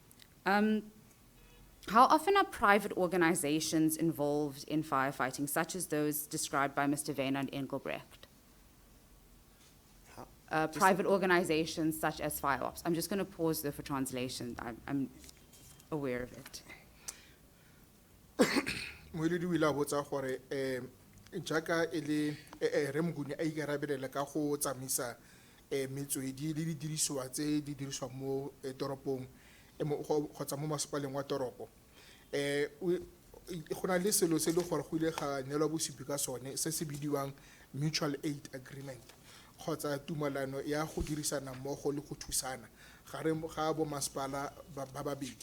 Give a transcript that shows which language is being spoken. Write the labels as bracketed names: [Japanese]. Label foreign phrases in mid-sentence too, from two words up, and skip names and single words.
[English] How often are private organizations involved in firefighting, such as those described by Mr. Wynand Engelbrecht? Private organizations such as fire ops. I'm just going to pause there for translation. I'm aware of it. [Tswana] Moeledi o ile a botsa gore jaaka e le Remguni a ikarabelela ka go tsamaisa metswedi le didirisiwa tse di dirisiwang mo toropong kgotsa mo masepaleng wa toropo go na le selo se le gore go ile ga neelwa bosupi ka sone se se bidiwang [English] mutual aid agreement [Tswana] kgotsa tumalano ya go dirisana mmogo le go thusana gare ga bo masepala ba babedi.